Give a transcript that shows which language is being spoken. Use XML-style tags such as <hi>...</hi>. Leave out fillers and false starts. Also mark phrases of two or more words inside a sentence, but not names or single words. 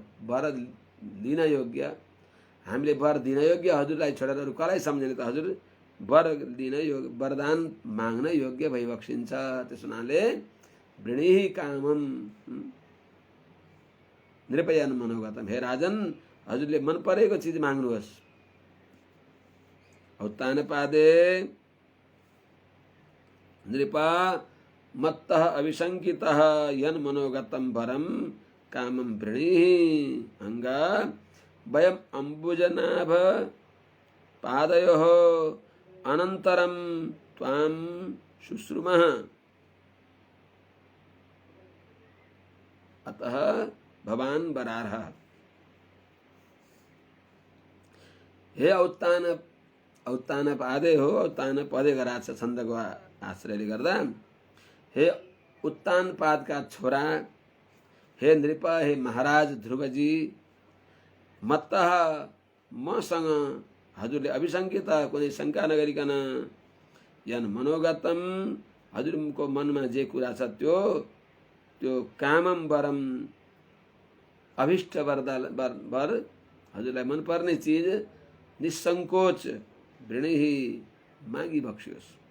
<ne>वर लिन योग्य, हामीले वर दिन योग्य हजुरलाई छोडेर अरू कसलाई सम्झिने त? हजुर वर लिन योग्य, वरदान माग्न योग्य भइबक्सिन्छ। त्यस हुनाले</ne> <sa>वृणीहि कामम नृपयन् मनोगतम,</sa> <ne>हे राजन, हजुरले मन परेको चिज माग्नुहोस्।</ne> <sa>औत्तानपादे नृपा मत्तः अविशङ्कितः यन् मनोगतं वरं कामं वृणीहि अङ्गा वयम् अम्बुजनाभ पादयोः अनन्तरं त्वां शुश्रुमः। अतः भवान् वरार्हः।</sa> <ne>हे औत्तानपादे हो, औत्तानपदे गराएको छ छन्दको आश्रयले गर्दा। हे उत्तानपादका छोरा, हे नृप, हे महाराज ध्रुवजी, मत्तः मसँग हजुरले अभिशङ्कित कुनै शङ्का नगरिकन</ne> <sa>यन मनोगतम</sa> <ne>हजुरको मनमा जे कुरा छ त्यो</ne> <sa>कामम वरम</sa> <ne>अभिष्ट वर हजुरलाई मनपर्ने चिज निसङ्कोच वृणीहि मागी बक्सियोस्।</ne>